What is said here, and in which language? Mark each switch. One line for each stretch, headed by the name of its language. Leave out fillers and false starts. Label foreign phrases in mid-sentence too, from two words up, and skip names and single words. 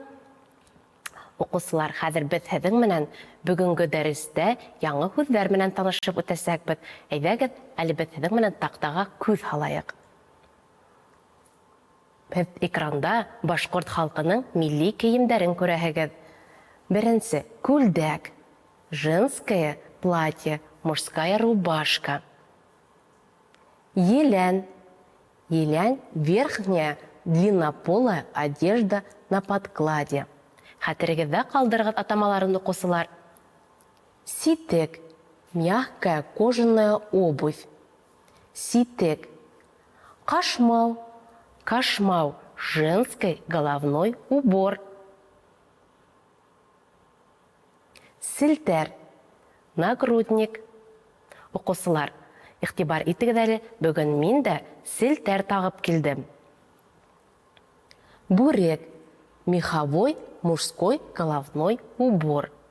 Bashkir: Уҡыусылар, хәҙер беҙ һеҙҙең менән бөгөнгө дәрестә яңы һүҙҙәр менән танышып үтәсәкбеҙ. Әйҙәгеҙ, әле беҙ һеҙҙең менән таҡтаға күҙ һалайыҡ. Һеҙ экранда башҡорт халҡының милли кейемдәрен күрәһегеҙ. Беренсе, күлдәк,
Russian: женское платье, мужская рубашка. Елән, верхняя длиннополая одежда на подкладе.
Bashkir: Хәтерегеҙҙә ҡалдырығыҙ атамаларын, уҡыусылар. Ситек,
Russian: мягкая кожаная обувь.
Bashkir: Ситек.
Russian: Ҡашмау, женский головной убор. Селтәр, нагрудник.
Bashkir: Уҡыусылар, иғтибар итегеҙ әле, бөгөн мин дә селтәр тағып килдем.
Russian: Бүрек, меховой мужской головной убор.